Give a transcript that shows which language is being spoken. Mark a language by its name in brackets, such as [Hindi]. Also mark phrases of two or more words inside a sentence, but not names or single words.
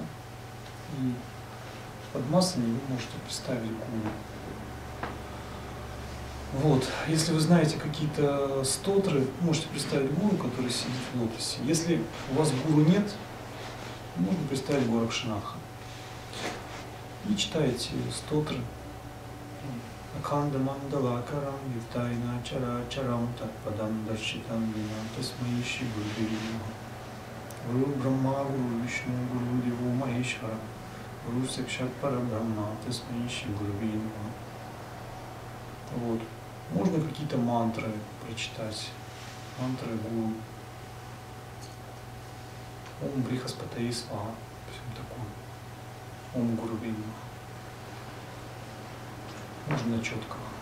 [Russian] И в Падмасане вы можете представить гуру. Вот. Если вы знаете какие-то стотры, можете представить гуру, который сидит в лотосе. Если у вас гуру нет, можно представить Горакшанатха. И читаете стотры. [Sanskrit] अखण्ड मण्डलाकारम् युक्तैन चर चरम् तत्पदम् दर्शितम् विना तस्मै श्री गुरु गुरु ब्रह्मा गुरु विष्णु गुरु देवो महेश्वर गुरु साक्षात् परब्रह्म तस्मै श्री गुरु. [Russian] Вот. Можно какие-то мантры прочитать, мантры гуру. [Sanskrit] ॐ बृहस्पतये स्वाहा, [Russian] все такое. [Sanskrit] ॐ गुरु विन्न. [Russian] Можно на четках.